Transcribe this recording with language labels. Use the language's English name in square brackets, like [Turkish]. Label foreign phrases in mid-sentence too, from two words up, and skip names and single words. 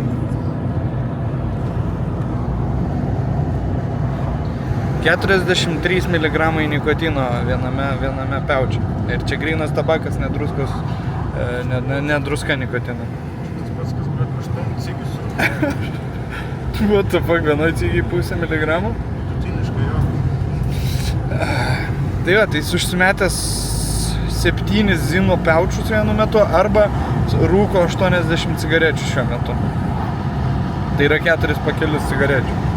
[Lithuanian] 43 mg nikotino viename pauče. Ir čia grynas tabakas, nedruskos, nedruska nikotino. Tas pats, kas bet 8 cigius. [English] What the fuck, [Lithuanian] vienoj cigiai 0,5 mg? Vidutiniškai jo. Tai va, tai jis užsimetęs 7 zino paučius vienu metu arba rūko 80 cigarečių šiuo metu. Tai yra 4 pakelius cigarečių.